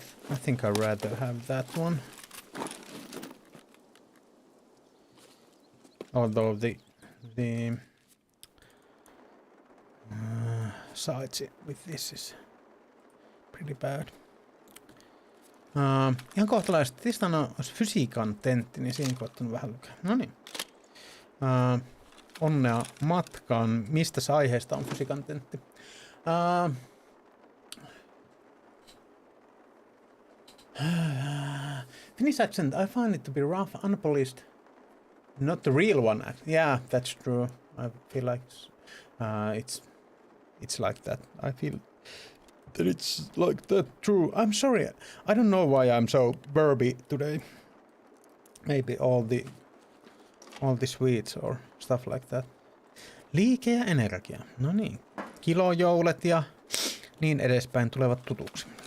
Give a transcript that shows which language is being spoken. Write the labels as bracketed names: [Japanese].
[English] I think I'd rather have that one. Although the sights with this is pretty bad. [Finnish] Ihan kohtalaisesti. Tiistaina olisi fysiikan tentti, niin siinä koittanut vähän lukea. Noniin. Onnea matkaan. Mistä aiheesta on fysiikan tentti? [English] Finnish accent, I find it to be rough, unpolished. Not the real one. Yeah, that's true. I feel like it's like that. I feel that it's like that. True. I'm sorry. I don't know why I'm so burpy today. Maybe all the sweets or stuff like that. [Finnish] Liike ja energia. No niin. Kilojoulet ja niin edespäin tulevat tutuksi.